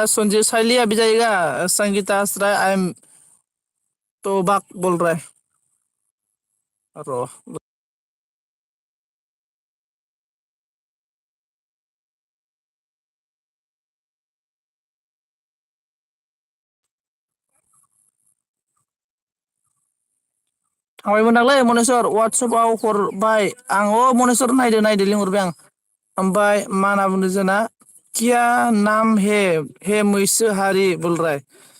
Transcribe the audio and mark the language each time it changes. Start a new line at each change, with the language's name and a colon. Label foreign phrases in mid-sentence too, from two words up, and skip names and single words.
Hindi: संजय साइली अभी जाएगा संगीता आश्रय आई एम तो बाक बोल रहा है
Bodo: रो थाबायमोन दांलै मनेश्वर वाट्सएपआव हरबाय आं मनेश्वर नायदो लिंहरबाय आं ओमफ्राय मा होनना बुंदों जोंना
Hindi: क्या नाम हे
Bodo: मैसो हारि
Hindi: बोल रहा है